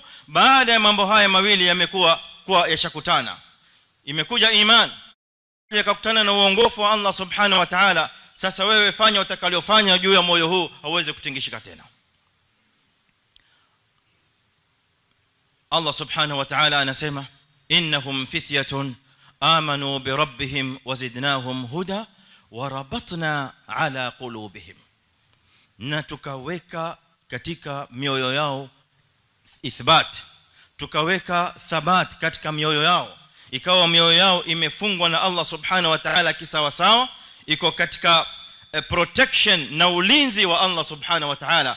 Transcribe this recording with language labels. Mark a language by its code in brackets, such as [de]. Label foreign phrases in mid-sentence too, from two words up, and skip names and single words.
[sw] Baada ya mambo haya mawili yamekuwa kwa yashakutana, imekuja iman yakakutana na uongofu wa Allah [ar] سبحانه وتعالى, [sw] sasa wewe fanya utakalofanya juu ya moyo huu, hauwezi kutingishika tena. [ar] الله سبحانه وتعالى [sw] anasema [ar] إنهم فتية آمنوا بربهم وزدناهم هدى وربطنا على قلوبهم, [sw] na tukaweka katika mioyo yao ithbat, tukaweka thabat katika mioyo yao, ikawa mioyo yao imefungwa na Allah [ar] سبحانه وتعالى [sw] kisawa sawa, iko katika protection na ulinzi wa Allah [ar] سبحانه وتعالى.